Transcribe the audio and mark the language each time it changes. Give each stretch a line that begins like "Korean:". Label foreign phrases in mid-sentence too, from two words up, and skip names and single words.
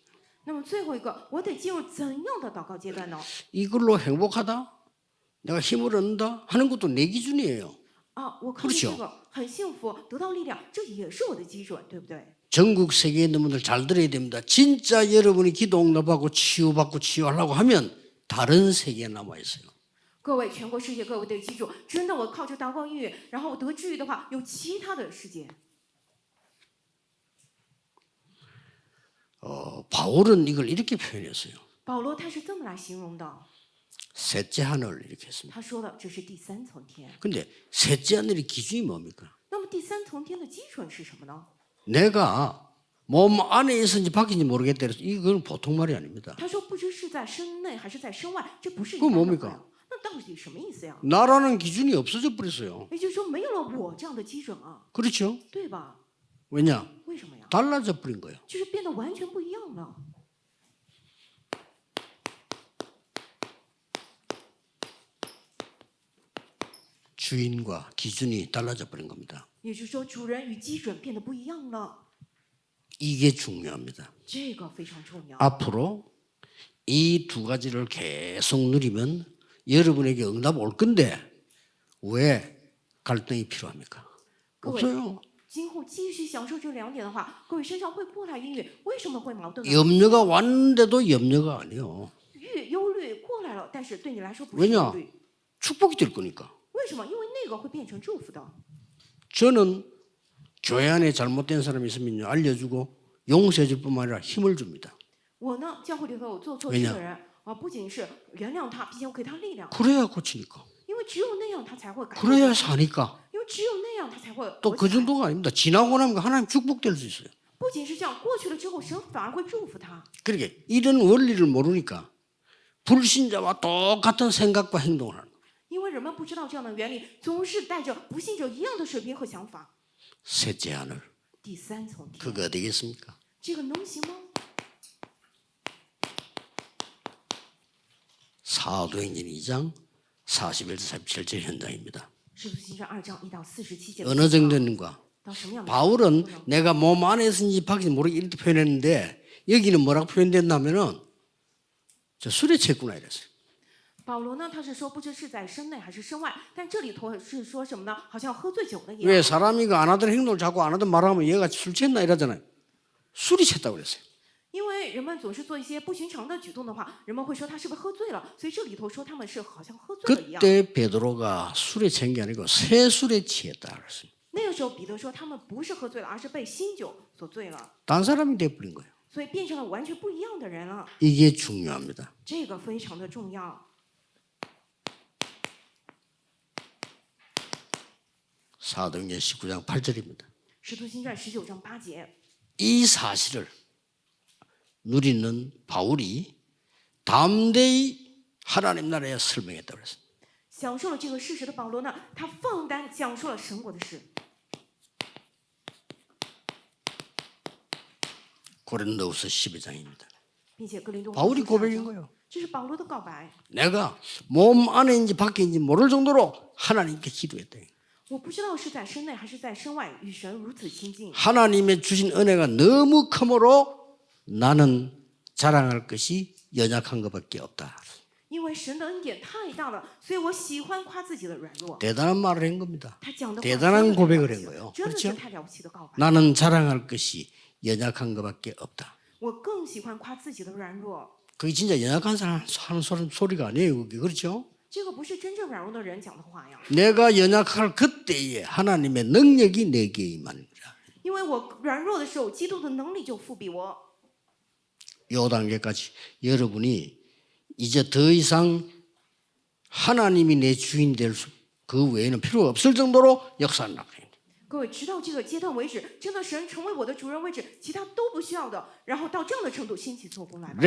Chinese: 那么最后一个，我得进入怎样的祷告阶段呢？
Korean: 이걸로 행복하다? 내가 힘을 얻는다? 하는 것도 내 기준이에요.
Chinese: 啊，我靠着这个很幸福，得到力量，这也是我的基准，对不对？
Korean: 전국 세계에 있는 분들 잘 들어야 됩니다. 진짜 여러분이 기도 응답하고 치유받고 치유하려고 하면 다른 세계에 남아 있어요.
Chinese: 各位，全国世界各位得记住，真的，我靠着祷告应允，然后我得治愈的话，有其他的世界。
Korean: 바울은 이걸 이렇게 표현했어요.
Chinese: 保罗他是这么来形容的，
Korean: 셋째 하늘 이렇게 했습니다.
Chinese: 他说的这是第3层天。
Korean: 근데 셋째 하늘의 기준이 뭡니까?
Chinese: 那么第3层天的基准是什么呢？
Korean: 내가 몸 안에 있었는지 밖인지 모르겠다 그래서 이건 보통 말이 아닙니다.
Chinese: 他说不知是在身内还是在身外，这不是一
Korean: 그건
Chinese: 般的
Korean: 뭡니까
Chinese: 话。那到底什么意思呀？
Korean: 나라는 기준이 없어져 버렸어요.
Chinese: 也就是说，没有了我这样的基准啊，
Korean: 그렇죠?
Chinese: 对吧？
Korean: 왜냐?
Chinese: 为什么呀？
Korean: 달라져 버린 거예요.
Chinese: 就是变得完全不一样了。
Korean: 주인과 기준이 달라져 버린 겁니다.
Chinese: 也就是说，主人与基准变得不一样了，
Korean: 이게 중요합니다.
Chinese: 这个非常重要。
Korean: 앞으로 이 두 가지를 계속 누리면 여러분에게 응답 올 건데 왜 갈등이 필요합니까? 그거예요. 없어요.
Chinese: 今后继续享受这2点的话，各位身上会过来阴郁，为什么会矛盾呢？
Korean: 염려가 왔는데도 염려가 아니요.
Chinese: 忧虑过来了，但是对你来说不是
Korean: 왜냐?
Chinese: 忧虑，
Korean: 축복이 될 거니까.
Chinese: 为什么？因为那个会变成祝福的。
Korean: 저는 교회 안에 잘못된 사람이 있으면 알려주고 용서해줄 뿐만 아니라 힘을 줍니다.
Chinese: 我呢，教会里头有做错事的人啊，不仅是原谅他，并且给他力量，
Korean: 그래야 고치니까.
Chinese: 因为只有那样他才会改变，
Korean: 그래야 사니까.
Chinese: 因为只有那样他才会
Korean: 또
Chinese: 活
Korean: 그
Chinese: 起来。
Korean: 정도가 아닙니다. 지나고 나면 하나님 축복될 수 있어요.
Chinese: 不仅是这样，过去了之后，神反而会祝福他。
Korean: 그러니까 이런 원리를 모르니까 불신자와 똑같은 생각과 행동을 하는 거예요.
Chinese: 因为人们不知道这样的原理，总是带着不信者一样的水平和想法。
Korean: 셋째 하늘.
Chinese: 第3层天，
Korean: 그거 되겠습니까?
Chinese: 这个能行吗？
Korean: 사도행전 2장 41절 47절 현장입니다.
Chinese: 使徒行传2章1到47节。
Korean: 어느 정도인가?
Chinese: 到什么样的？
Korean: 바울은 내가 몸 안에 있는지 밖인지 모르게 이렇게 표현했는데 여기는 뭐라고 표현됐냐면은 저 술에 취했구나 이랬어요.
Chinese: 保罗呢，他是说不知是在身内还是身外，但这里头是说什么呢？好像喝醉酒了一样。
Korean: 왜 사람이 그 안 하던 행동을 자꾸 안 하던 말하면 얘가 술 취했나 이러잖아요. 술이 취했다고 그랬어요.
Chinese: 因为人们总是做一些不寻常的举动的话，人们会说他是不是喝醉了？所以这里头说他们是好像喝醉了一样。
Korean: 그때 베드로가 술에 취한 게 아니고 새 술에 취했다 그랬어요.
Chinese: 那个时候彼得说他们不是喝醉了，而是被新酒所醉了，
Korean: 딴 사람이 돼버린 거예요.
Chinese: 所以变成了完全不一样的人了。
Korean: 이게 중요합니다.
Chinese: 这个非常的重要。
Korean: 사도행전 19장 8절입니다.
Chinese: 使徒行传19章8节，
Korean: 이 사실을 누리는 바울이 담대히 하나님 나라에 설명했다고 그랬어요.
Chinese: 享受了这个事实的保罗呢，他放胆讲述了神国的事。
Korean: 고린도후서 12장입니다.
Chinese: 并且哥林多
Korean: 바울이
Chinese: 后书
Korean: 고백인
Chinese: 12章
Korean: 거예요.
Chinese: 这是保罗的告白。
Korean: 내가 몸 안에인지 밖에인지 모를 정도로 하나님께 기도했다.
Chinese: 我不知道是在身内还是在身外，与神如此亲近。
Korean: 하나님의 주신 은혜가 너무 크므로 나는 자랑할 것이 연약한 것밖에 없다.
Chinese: 因为神的恩典太大了，所以我喜欢夸自己的软弱。
Korean: 대단한 말을 한 겁니다.
Chinese: 他讲的话
Korean: 대단한
Chinese: 真的太了
Korean: 고백을
Chinese: 不
Korean: 한
Chinese: 起
Korean: 거예요.
Chinese: 了，真的
Korean: 그렇죠?
Chinese: 是太了不起的告白。
Korean: 나는 자랑할 것이 연약한 것밖에 없다.
Chinese: 我更喜欢夸自己的软弱。
Korean: 그게 진짜 연약한 사람 하는 소리가 아니에요. 그게 그렇죠?
Chinese: 这个不是真正软弱的人讲的话呀，
Korean: 내가 연약할 그때에 하나님의 능력이 내게 임하는 거야.
Chinese: 因为我软弱的时候，基督的能力就复庇我。
Korean: 요 단계까지 여러분이 이제 더 이상 하나님이 내 주인 될 그 외에는 필요가 없을 정도로 역사를 나가요.
Chinese: 各位，直到这个阶段为止，真的神成为我的主人为止，其他都不需要的。然后到这样的程度，兴起做工来吧。